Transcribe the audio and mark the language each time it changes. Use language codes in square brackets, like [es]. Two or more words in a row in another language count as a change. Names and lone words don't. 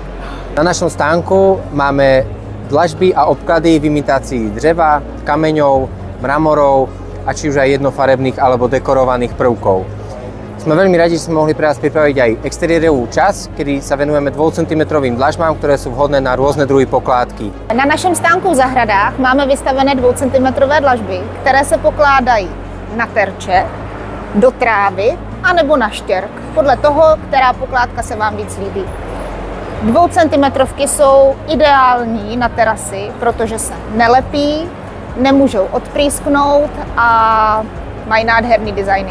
[sk] Na našom stánku máme dlažby a obklady v imitácii dreva, kameňov, mramorov a či už aj jednofarebných alebo dekorovaných prvkov. Sme veľmi radi, že sme mohli pre vás pripraviť aj exteriérovú časť, kedy sa venujeme 2 cm dlažbám, ktoré sú vhodné na rôzne druhy pokládky. [cs] Na našem stánku v zahradách máme vystavené 2 cm dlažby, které se pokládají na terče, do trávy anebo na štěrk, podle toho, která pokládka se vám víc líbí. 2 cm jsou ideální na terasy, protože se nelepí, nemůžou odprýsknout a mají nádherný designy.